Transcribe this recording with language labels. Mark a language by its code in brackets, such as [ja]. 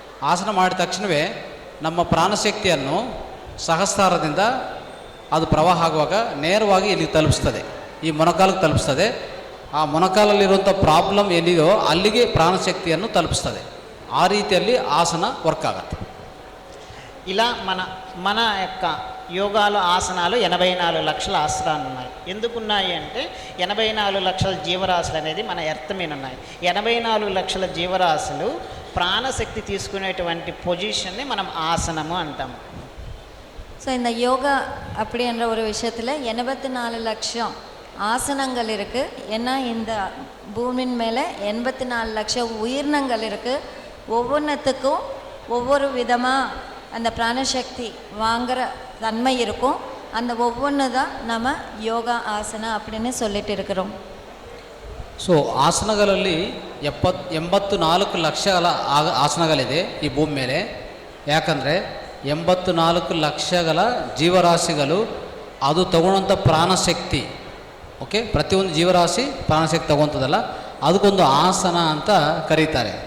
[kn] ಆಸನ ಮಾಡಿದ ತಕ್ಷಣವೇ ನಮ್ಮ ಪ್ರಾಣಶಕ್ತಿಯನ್ನು ಸಹಸ್ರಾರದಿಂದ ಅದು ಪ್ರವಾಹ ಆಗುವಾಗ ನೇರವಾಗಿ ಇಲ್ಲಿ ತಲುಪಿಸ್ತದೆ, ಈ ಮೊಣಕಾಲಿಗೆ ತಲುಪಿಸ್ತದೆ. ಆ ಮೊಣಕಾಲಲ್ಲಿರುವಂಥ ಪ್ರಾಬ್ಲಮ್ ಏನಿದೆಯೋ ಅಲ್ಲಿಗೆ ಪ್ರಾಣಶಕ್ತಿಯನ್ನು ತಲುಪಿಸ್ತದೆ. ಆ ರೀತಿಯಲ್ಲಿ ಆಸನ ವರ್ಕ್ ಆಗುತ್ತೆ. [te] ఇలా మన యొక్క యోగాలో ఆసనాలు 84 లక్షల ఆసనాలు ఉన్నాయి. ఎందుకున్నాయి అంటే 84 లక్షల జీవరాశులు అనేది మన ఎర్త్ మీద ఉన్నాయి. 84 లక్షల జీవరాశులు ప్రాణశక్తి తీసుకునేటువంటి పొజిషన్ని మనం ఆసనము అంటాము. [ta] ஸோ இந்த யோகா அப்படின்ற ஒரு விஷயத்தில் 84 லட்சம் ஆசனங்கள் இருக்குது. ஏன்னா இந்த பூமியின் மேலே 84 லட்சம் உயிரினங்கள் இருக்குது. ஒவ்வொன்றுத்துக்கும் ஒவ்வொரு விதமாக அந்த பிராணசக்தி வாங்குகிற தன்மை இருக்கும். அந்த ஒவ்வொன்று தான் நம்ம யோகா ஆசனா அப்படின்னு சொல்லிட்டு இருக்கிறோம். [kn] ಸೊ ಆಸನಗಳಲ್ಲಿ 84 ಲಕ್ಷಗಳ ಆಸನಗಳಿದೆ ಈ ಭೂಮಿ ಮೇಲೆ. ಯಾಕಂದರೆ 84 ಲಕ್ಷಗಳ ಜೀವರಾಶಿಗಳು ಅದು ತಗೊಳ್ಳೋಂಥ ಪ್ರಾಣಶಕ್ತಿ, ಓಕೆ, ಪ್ರತಿಯೊಂದು ಜೀವರಾಶಿ ಪ್ರಾಣಶಕ್ತಿ ತಗೊತದಲ್ಲ, ಅದಕ್ಕೊಂದು ಆಸನ ಅಂತ ಕರೀತಾರೆ.